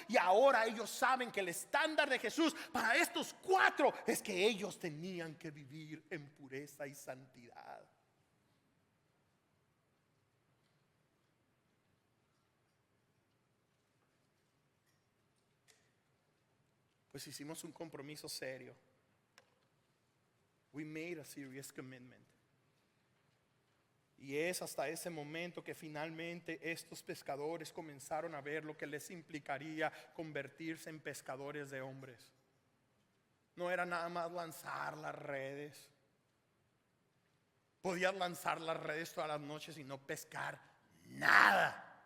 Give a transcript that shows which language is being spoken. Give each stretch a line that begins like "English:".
Spanish: Y ahora ellos saben que el estándar de Jesús para estos 4 es que ellos tenían que vivir en pureza y santidad. Pues hicimos un compromiso serio.
English: We made a serious commitment.
Spanish: Y es hasta ese momento que finalmente estos pescadores comenzaron a ver lo que les implicaría convertirse en pescadores de hombres. No era nada más lanzar las redes. Podías lanzar las redes todas las noches y no pescar nada.